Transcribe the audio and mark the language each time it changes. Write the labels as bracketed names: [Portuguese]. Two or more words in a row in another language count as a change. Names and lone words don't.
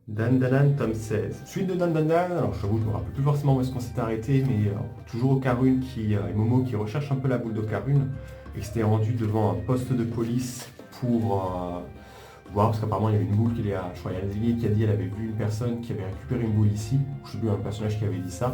[French] Dan Dan Dan, tome 16. Suite de Dan Dan Dan, alors je t'avoue, je me rappelle plus forcément où est-ce qu'on s'était arrêté, mais toujours Okarune et Momo qui recherchent un peu la boule d'Okarune et qui s'était rendu devant un poste de police pour voir, parce qu'apparemment il y avait une boule je crois, il y a Zélie qui a dit qu'elle avait vu une personne qui avait récupéré une boule ici, je sais plus, un personnage qui avait dit ça.